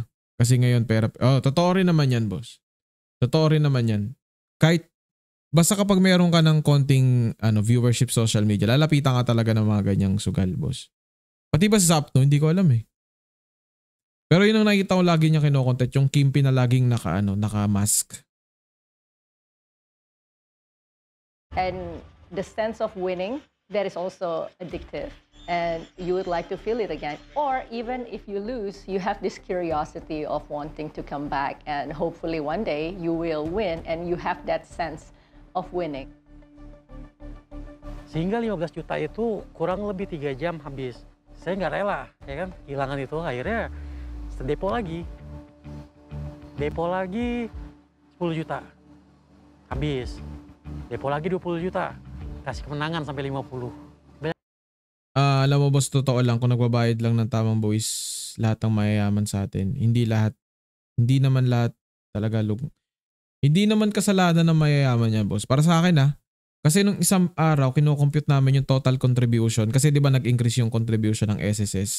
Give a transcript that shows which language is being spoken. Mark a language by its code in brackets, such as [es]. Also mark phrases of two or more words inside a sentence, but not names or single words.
[tl] Kasi ngayon, totoo rin naman yan, boss. Totoo rin naman yan. Kahit, basta kapag meron ka ng konting [en] viewership social media, [tl] lalapitan ka talaga ng mga ganyang sugal, boss. Pati ba sa Zapno, hindi ko alam Pero yun ang nakita ko lagi niya kinokontent, yung Kimpi na laging naka-mask. [en] And the sense of winning that is also addictive. And you would like to feel it again. Or even if you lose, you have this curiosity of wanting to come back, and hopefully one day you will win and you have that sense of winning. [id] Sehingga 15 juta itu kurang lebih 3 jam habis. Saya nggak rela, ya kan, kehilangan itu. Akhirnya depo lagi. Depo lagi 10 juta. Habis. Depo lagi 20 juta. Kasih kemenangan sampai 50. [tl] Alam mo boss, totoo lang, kung nagbabayad lang ng tamang buwis lahat ng mayayaman sa atin. Hindi naman lahat talaga hindi naman kasalanan ng mayayaman yan, boss. Para sa akin kasi nung isang araw kino-compute namin yung [en] total contribution [tl] kasi 'di ba nag-increase yung contribution ng SSS.